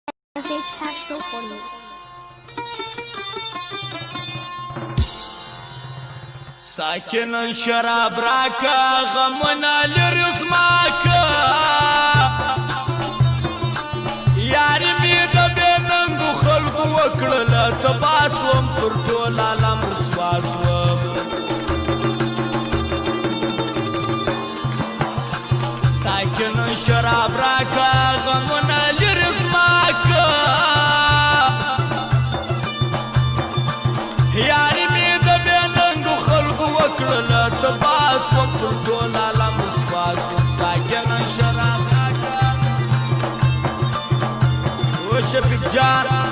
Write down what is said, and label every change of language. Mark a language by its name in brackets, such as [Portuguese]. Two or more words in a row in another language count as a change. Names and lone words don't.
[English] Cash for you. [Pashto] ساکن شراب راکا غمنا لرز ماکا یاری می دبی ننگو خلقو وکڑلا تباسوم پر طول عالم رسواسوم ساکن شراب راکا غمنا لرز ماکا یاری می دبی ننگو خلقو وکڑلا تباسوم پر طول عالم رسواسوم ساکن شراب راکا شفیق جان